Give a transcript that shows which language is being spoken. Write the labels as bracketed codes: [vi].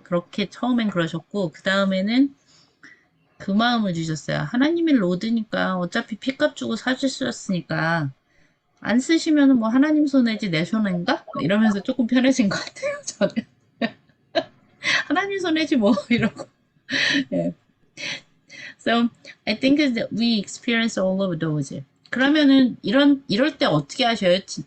[ko] 그렇게 처음엔 그러셨고 그 다음에는 그 마음을 주셨어요. 하나님이 로드니까 어차피 피값 주고 사주셨으니까 안 쓰시면은 뭐 하나님 손해지 내 손해인가? 이러면서 조금 편해진 것 같아요. 저는 하나님 손해지 뭐 이러고. 네. [en] So I think that we experience all of those. [ko] 그러면은 이럴 때 어떻게 하셔요?